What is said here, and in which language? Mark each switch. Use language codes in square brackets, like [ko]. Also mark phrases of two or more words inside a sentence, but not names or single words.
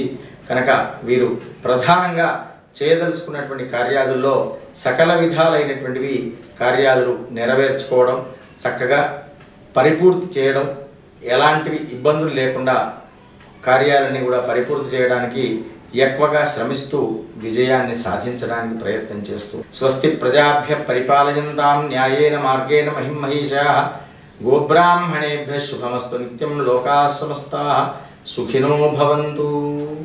[te] కనుక వీరు ప్రధానంగా చేయదలుచుకున్నటువంటి కార్యాదుల్లో సకల విధాలైనటువంటివి కార్యాలు నెరవేర్చుకోవడం, చక్కగా పరిపూర్తి చేయడం, ఎలాంటివి ఇబ్బందులు లేకుండా కార్యాలన్నీ కూడా పరిపూర్తి చేయడానికి ఎక్కువగా శ్రమిస్తూ విజయాన్ని సాధించడానికి ప్రయత్నం చేస్తూ [sa] స్వస్తి ప్రజాభ్య పరిపాలయంతాం న్యాయేన మార్గేణ మహిమహీషాః గోబ్రాహ్మణేభ్యः శుభమస్తు నిత్యం లోకాः సమస్తాः సుఖినో భవంతు.